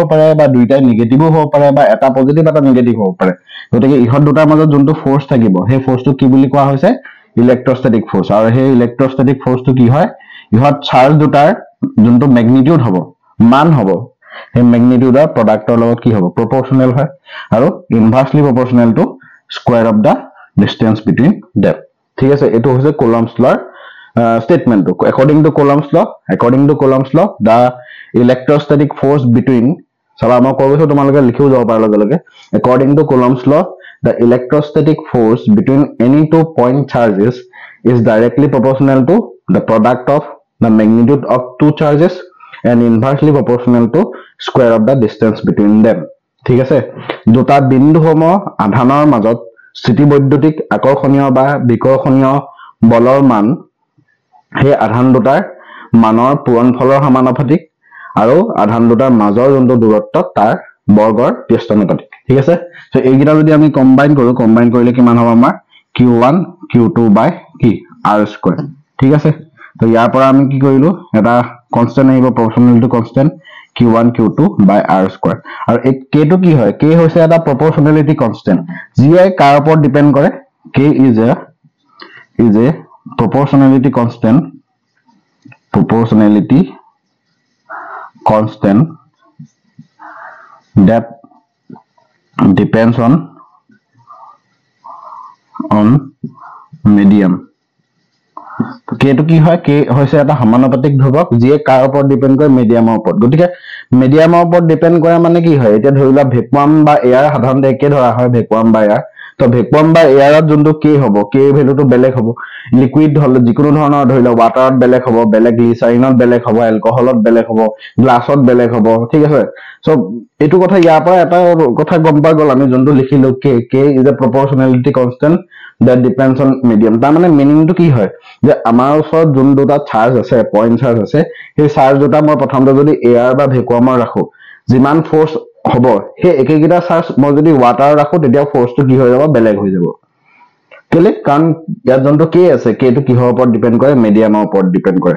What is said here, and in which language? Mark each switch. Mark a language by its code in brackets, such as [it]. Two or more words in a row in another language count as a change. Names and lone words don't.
[as] পাৰে বা দুইটাই নেগেটিভ হ'ব পাৰে বা এটা পজিটিভ এটা নেগেটিভ হ'ব পাৰে গতিকে ইহত দুটাৰ মাজত যোনটো ফোর্স থাকিব সেই ফোর্সটো কি বুলি কোৱা হৈছে [en] electrostatic force [as] আৰু সেই ইলেক্ট্ৰোস্ট্যাটিক ফোর্সটো কি হয় ইহত চাৰ্জ দুটাৰ যোনটো ম্যাগনিটিউড হ'ব মান হ'ব সেই ম্যাগনিটিউডৰ প্ৰডাক্টৰ লগত কি হ'ব প্ৰপৰ্শনেল হয় আৰু [en] inversely proportional to square of the distance between them [as] ঠিক আছে এটো হৈছে [en] Coulomb's law statement according to Coulomb's law the electrostatic force between [as] সব আমাৰ কৈছো তোমালোকে লিখিও যাব পাৰ লগে লগে [en] according to Coulomb's law the electrostatic force between any two point charges is directly proportional to the product of the magnitude of two charges and inversely proportional to square of the distance between them. [as] ঠিক আছে, দুটা বিন্দুসমূহ আধানৰ মাজত স্থিতিবৈদ্যুতিক আকৰ্ষণীয় বা বিকৰ্ষণীয় বলৰ মান সেই আধান দুটাৰ মানৰ পূৰণফলৰ সমানুপাতিক আৰু আধান দুটাৰ মাজৰ যোনটো দূৰত্ব তাৰ বৰ্গৰ ব্যস্তানুপাতিক। ঠিক আছে, সো এইকেইটা যদি আমি কম্বাইন কৰিলে কিমান হ'ব আমাৰ q1 q2 বাই কি r স্কয়াৰ। ঠিক আছে, তো ইয়াৰ পৰা আমি কি কৰিলো এটা কনস্ট্যান্ট আহিব [en] proportionality constant [as] q1 q2 বাই r স্কয়াৰ। আৰু এই k টো কি হয়, k হৈছে এটা [en] proportionality constant [as] যিয়ে কাৰ ওপৰত ডিপেন্ড কৰে, [en] k is a proportionality constant that depends on medium. [as] k টো কি হয়, k হৈছে এটা সমানুপাতিক ধ্ৰুৱক যিয়ে কাৰ ওপৰত ডিপেন্ড কৰে, মিডিয়ামৰ ওপৰত। গতিকে মিডিয়ামৰ ওপৰত ডিপেন্ড কৰে মানে কি হয়, এতিয়া ধৰি লোৱা ভেকুৱাম বা এয়াৰ সাধাৰণতে একে ধৰা হয় ভেকুৱাম বা এয়াৰ। তো ভেকুৱাম বা এয়াৰত যোনটো k হ'ব, k ভ্যালুটো বেলেগ হ'ব। লিকুইড হলে যিকোনো ধৰণৰ ধৰি লোৱা ওৱাটাৰত বেলেগ হ'ব, বেলেগ গ্লিচাৰিনত বেলেগ হ'ব, এলকহলত বেলেগ হ'ব, গ্লাছত বেলেগ হ'ব। ঠিক আছে, সো এইটো কথা ইয়াৰ পৰা এটা কথা গম পাই গ'ল আমি যোনটো লিখিলো [en] k is a proportionality constant that depends on medium। [as] তাৰ মানে মিনিংটো কি হয় যে আমাৰ ওচৰত যোন দুটা চাৰ্জ আছে, [en] point charge [as] আছে, সেই চাৰ্জ দুটা মই প্ৰথমতে যদি এয়াৰ বা ভেকুৱামৰ ৰাখো, যিমান ফোৰ্স হ'ব সেই একেগিটা চাৰ্জ মই যদি ওৱাটাৰ ৰাখো তেতিয়া ফোৰ্সটো কি হৈ যাব, বেলেগ হৈ যাব। কেলে, কাৰণ ইয়াত যোনটো k আছে, k টো কিহৰ ওপৰত ডিপেন্ড কৰে, মিডিয়ামৰ ওপৰত ডিপেন্ড কৰে।